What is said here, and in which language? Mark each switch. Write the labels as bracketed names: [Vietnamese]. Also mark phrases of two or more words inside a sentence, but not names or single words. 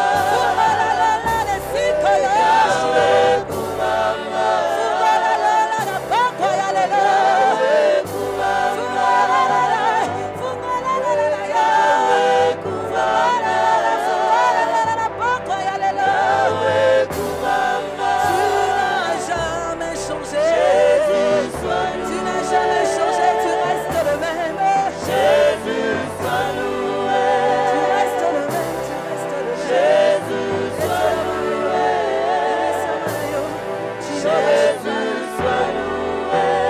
[Lingala] Fumalalala nesiko Yahweh kubamba. Fumalalala na bako ya lelo Yahweh kubamba. Fumalalala Yahweh kubamba. Fumalalala na bako ya lelo Yahweh kubamba. [French] Tu n'as jamais changé. Tu n'as jamais changé, tu restes le même. Jésus, sois loué. Tu restes le même, tu restes le même. Jésus, sois loué. Jésus, sois loué.